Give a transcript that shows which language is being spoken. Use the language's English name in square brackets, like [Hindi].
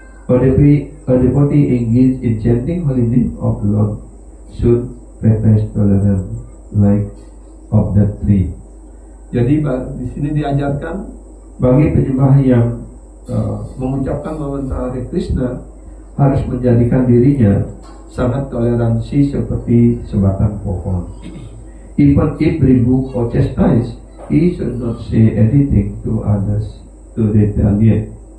[English] A devotee engaged in chanting holy name of the Lord should practice tolerance like of that tree. [Indonesian] Jadi di sini diajarkan bagi penyembah yang mengucapkan mantra Hare Krishna harus menjadikan dirinya sangat toleransi seperti sebatang pohon. [English] Even if rebuked or chastised, he should not say anything to others to retaliate.